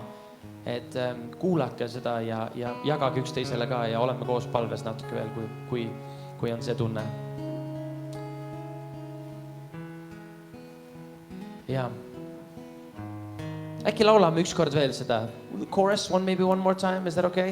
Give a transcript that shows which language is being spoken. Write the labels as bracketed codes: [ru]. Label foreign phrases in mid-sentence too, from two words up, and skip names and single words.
[et] Et kuulake seda ja jagage üksteisele ka ja oleme koos palves natuke veel, kui on see tunne. Ja. Äkki laulame ükskord veel seda [en] chorus, maybe one more time, is that okay?